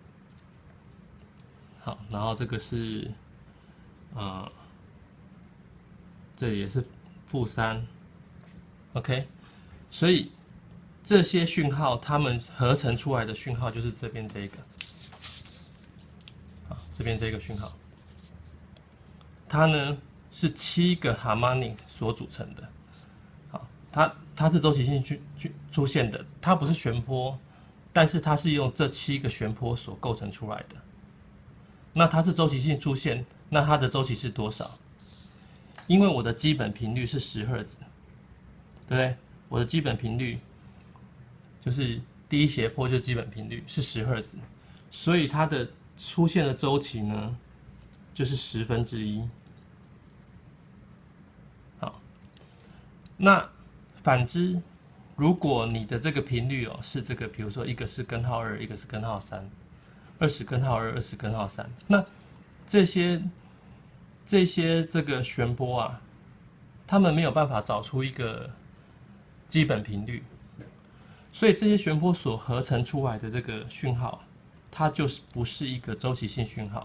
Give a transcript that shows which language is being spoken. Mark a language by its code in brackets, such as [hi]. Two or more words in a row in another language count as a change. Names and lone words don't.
[zh] 好，然後這個是，這裡也是-3 ，OK，所以這些訊號它們合成出來的訊號就是這邊這個，好，這邊這個訊號，它呢是7個 harmonic 所組成的，好，它是週期性出現的，它不是旋波。但是它是用這7個旋波所構成出來的。那它是週期性出現，那它的週期是多少？因為我的基本頻率是10赫茲，對不對？我的基本頻率就是第1斜坡就基本頻率是10赫茲，所以它的出現的週期呢就是1/10。好，那反之。如果你的這個頻率哦是這個，比如說一個是根號2，一個是根號3，20根號2，20根號3，那這些這個旋波啊，他們沒有辦法找出一個基本頻率，所以這些旋波所合成出來的這個訊號，它就是不是一個週期性訊號。